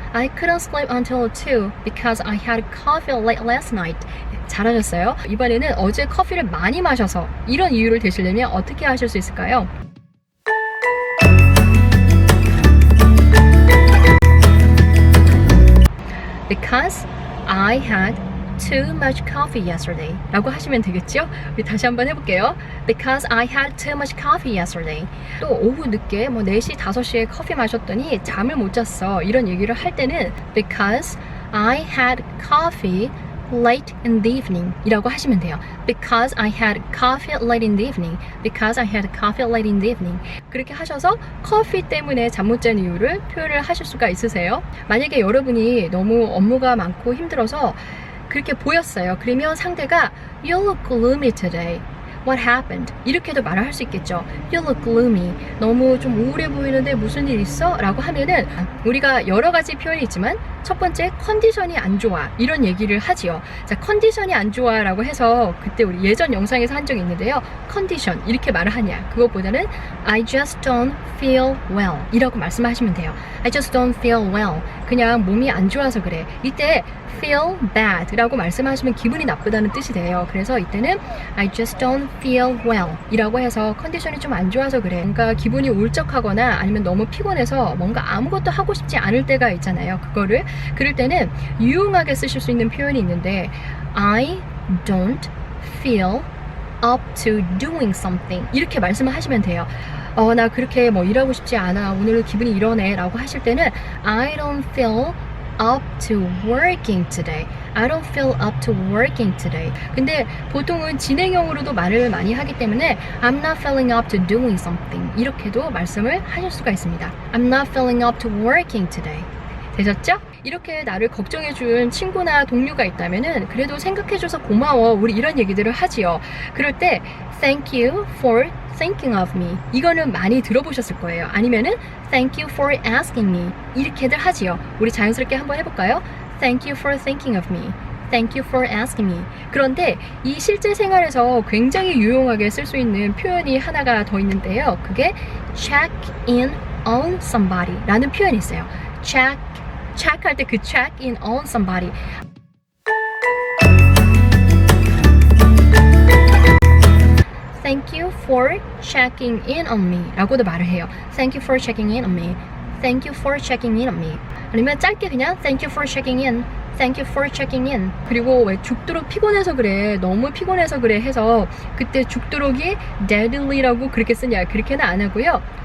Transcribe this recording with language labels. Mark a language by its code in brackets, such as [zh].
[en] I couldn't sleep until 2 because I had coffee late last night. [ko] 잘하셨어요. 이번에는 어제 커피를 많이 마셔서 이런 이유를 대시려면 어떻게 하실 수 있을까요? [en] Because I had too much coffee yesterday [ko] 라고 하시면 되겠죠? 우리 다시 한번 해볼게요. [en] Because I had too much coffee yesterday. [ko] 또 오후 늦게 4시, 5시에 커피 마셨더니 잠을 못 잤어 이런 얘기를 할 때는 [en] Because I had coffee late in the evening [ko] 이라고 하시면 돼요. [en] Because I had coffee late in the evening. Because I had coffee late in the evening. [ko] 그렇게 하셔서 커피 때문에 잠 못 잔 이유를 표현을 하실 수가 있으세요. 만약에 여러분이 너무 업무가 많고 힘들어서 그렇게 보였어요. 그러면 상대가 [en] You look gloomy today. What happened? [ko] 이렇게도 말을 할 수 있겠죠. [en] You look gloomy. [ko] 너무 좀 우울해 보이는데 무슨 일 있어? 라고 하면은 우리가 여러 가지 표현이 있지만 첫 번째 컨디션이 안 좋아 이런 얘기를 하지요. 자, 컨디션이 안 좋아 라고 해서 그때 우리 예전 영상에서 한 적이 있는데요. 컨디션 이렇게 말을 하냐 그것보다는 [en] I just don't feel well [ko] 이라고 말씀하시면 돼요. [en] I just don't feel well. [ko] 그냥 몸이 안 좋아서 그래. 이때 [en] feel bad [ko] 라고 말씀하시면 기분이 나쁘다는 뜻이 돼요. 그래서 이때는 [en] I just don't feel well [ko] 이라고 해서 컨디션이 좀 안 좋아서 그래. 뭔가 기분이 울적하거나 아니면 너무 피곤해서 뭔가 아무것도 하고 싶지 않을 때가 있잖아요. 그럴 때는 유용하게 쓰실 수 있는 표현이 있는데 [en] I don't feel up to doing something [ko] 이렇게 말씀을 하시면 돼요. 나 그렇게 뭐 일하고 싶지 않아. 오늘 기분이 이러네 라고 하실 때는 [en] I don't feel up to working today. I don't feel up to working today. [ko] 근데 보통은 진행형으로도 말을 많이 하기 때문에 [en] I'm not feeling up to doing something [ko] 이렇게도 말씀을 하실 수가 있습니다. [en] I'm not feeling up to working today. [ko] 되셨죠? 이렇게 나를 걱정해준 친구나 동료가 있다면은 그래도 생각해줘서 고마워 우리 이런 얘기들을 하지요. 그럴 때 [en] Thank you for thinking of me [ko] 이거는 많이 들어보셨을 거예요. 아니면은 [en] Thank you for asking me [ko] 이렇게들 하지요. 우리 자연스럽게 한번 해볼까요? [en] Thank you for thinking of me Thank you for asking me. [ko] 그런데 이 실제 생활에서 굉장히 유용하게 쓸 수 있는 표현이 하나가 더 있는데요. 그게 [en] check in on somebody [ko] 라는 표현이 있어요. [en] check [ko] 할 때 그 [en] check in on somebody. Thank you for checking in on me [ko] 라고도 말을 해요. [en] Thank you for checking in on me. Thank you for checking in on me. [ko] 아니면 짧게 그냥 [en] Thank you for checking in. Thank you for checking in. [ko] 그리고 왜 죽도록 피곤해서 그래 너무 피곤해서 그래 해서 그때 죽도록이 deadly라고 그렇게 쓰냐 그렇게는 안 하고요.